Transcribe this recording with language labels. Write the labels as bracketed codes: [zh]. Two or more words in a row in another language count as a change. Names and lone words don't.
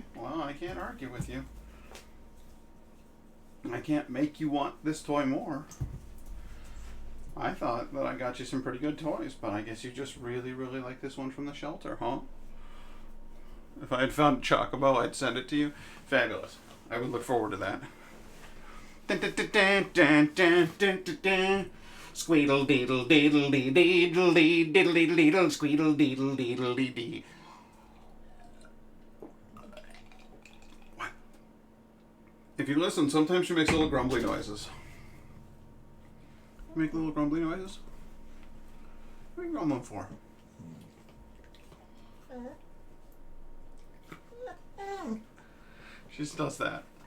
[en] Well, I can't argue with you. I can't make you want this toy more. I thought that I got you some pretty good toys, but I guess you just really, really like this one from the shelter, huh? If I had found Chocobo, I'd send it to you. Fabulous. I would look forward to that. Dun, dun, dun, dun, dun, dun, dun, dun, dun. Squeedle deedle deedle dee deedle dee diddle deedle squeedle deedle deedle dee dee. What? If you listen, sometimes she makes little grumbly noises. Make little grumbly noises? What are you grumbling for? She just does that.